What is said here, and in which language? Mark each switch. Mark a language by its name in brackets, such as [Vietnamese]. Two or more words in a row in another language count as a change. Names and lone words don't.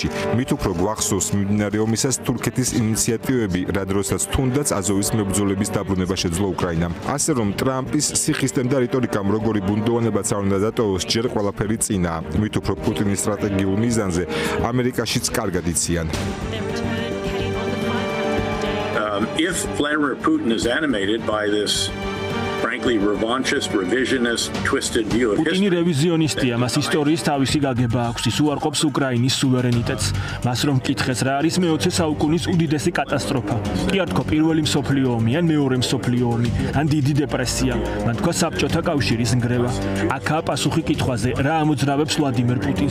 [Georgian] მით უფრო გვახსოვს მიმდინარე ომისას თურქეთის ინიციატივები, რა დროსაც თუნდაც აზოვის მებრძოლების დაბრუნება შეძლო უკრაინამ. ასე რომ ტრამპის სიხისტემ და რიტორიკამ როგორი ბუნდოვანებაც არ უნდა დატოვოს, ჯერ ყველაფერი წინაა. მით უფრო პუტინის სტრატეგიულ მიზანზე ამერიკაშიც კარგად იციან. [English] If Vladimir Putin is animated by this frankly revanchist, revisionist, twisted view of history. [Georgian] პუტინი რევიზიონისტია, მას ისტორიის თავისი გაგება აქვს, ის უარყოფს უკრაინის სუვერენიტეტს. მას რომ მკითხეს, რა არის მე-20 საუკუნის უდიდესი კატასტროფა? კი არ თქვა პირველი მსოფლიო ომი, ან მეორე მსოფლიო ომი, ან დიდი დეპრესია, მან თქვა საბჭოთა კავშირის ნგრევა. აქაა პასუხი კითხვაზე, რა ამოძრავებს ვლადიმერ პუტინს?